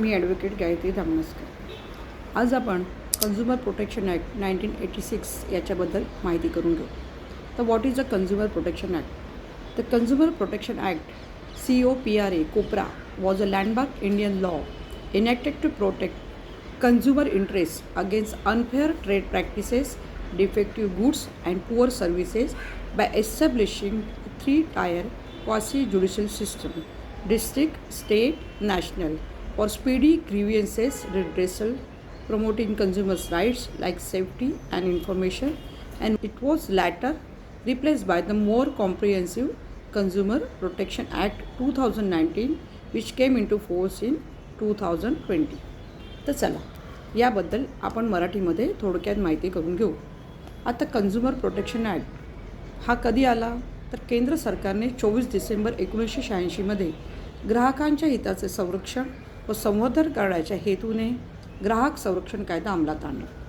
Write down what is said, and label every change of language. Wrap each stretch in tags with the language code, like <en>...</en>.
<mr>मी advocate Gayatri धामनसकर. आज आपण consumer protection act 1986 याच्याबद्दल माहिती करून घेऊ. तर</mr> <en>What is a Consumer Protection Act? The Consumer Protection Act COPRA COPRA was a landmark Indian law enacted to protect consumer interests against unfair trade practices, defective goods and poor services by establishing a three-tier quasi-judicial system: district, state, national, for speedy grievances redressal, promoting consumers' rights like safety and information, and it was later replaced by the more comprehensive Consumer Protection Act 2019, which came into force in 2020.</en> <mr>तर चला याबद्दल आपण मराठीमध्ये थोडक्यात माहिती करून घेऊ. आता कन्झ्युमर प्रोटेक्शन ॲक्ट हा कधी आला? तर केंद्र सरकारने 24 डिसेंबर 1986मध्ये ग्राहकांच्या हिताचे संरक्षण व संवर्धन करण्याच्या हेतूने ग्राहक संरक्षण कायदा अंमलात आणला.</mr>